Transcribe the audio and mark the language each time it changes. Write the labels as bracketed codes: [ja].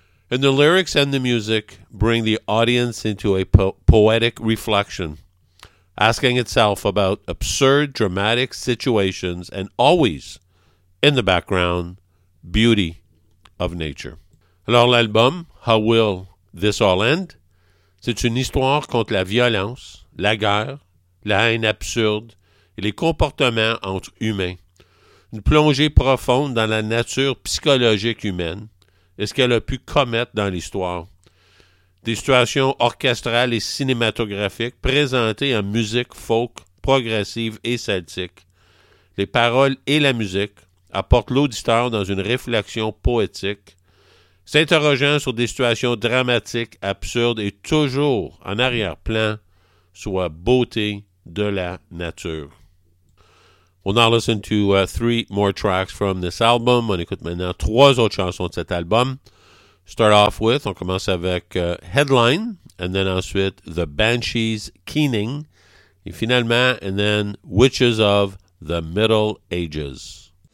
[en] And the lyrics and the music bring the audience into a poetic reflection, asking itself about absurd dramatic situations and always, in the background, beauty of nature. [fr] Alors l'album, How Will This All End? C'est une histoire contre la violence, la guerre, la haine absurde et les comportements entre humains. Une plongée profonde dans la nature psychologique humaine et ce qu'elle a pu commettre dans l'histoire. Des situations orchestrales et cinématographiques présentées en musique folk, progressive et celtique. Les paroles et la musique apportent l'auditeur dans une réflexion poétique, s'interrogeant sur des situations dramatiques, absurdes et toujours en arrière-plan, soit beauté de la nature. [en] We'll now listen to three more tracks from this album. [fr] On écoute maintenant trois autres chansons de cet album. [en] Start off with, [fr] on commence avec [en] Headline, and then ensuite The Banshees Keening, [fr] et finalement, [en] and then Witches of the Middle Ages.